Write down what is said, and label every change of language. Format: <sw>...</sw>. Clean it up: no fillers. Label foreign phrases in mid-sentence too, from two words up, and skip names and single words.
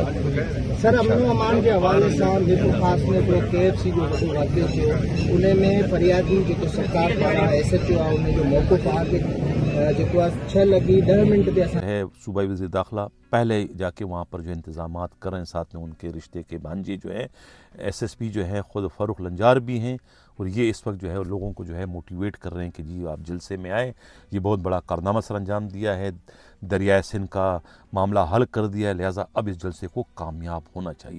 <sd>सर अमन अमान के हवाले सां जेको ख़ासि में हिकिड़ो KFC जो वॾो वाक़ियो थियो उन में फरियादी जेको सरकार पारां SHO आहे उन जो मौक़िफ़ आहे जेको आहे 6 लॻी 10 मिंट ते असां</sd> <ur>ہے صوبائی وزیر داخلہ پہلے جا کے وہاں پر جو انتظامات کر رہے ہیں. ساتھ میں ان کے رشتے کے بھانجے جو ہے SSP جو ہے خود فاروق لنجار بھی ہیں. اور یہ اس وقت جو ہے لوگوں کو جو ہے موٹیویٹ کر رہے ہیں کہ جی آپ جلسے میں آئیں، یہ بہت بڑا کارنامہ سر انجام دیا ہے، دریائے سندھ کا معاملہ حل کر دیا ہے، لہٰذا اب اس جلسے کو کامیاب ہونا چاہیے۔</ur>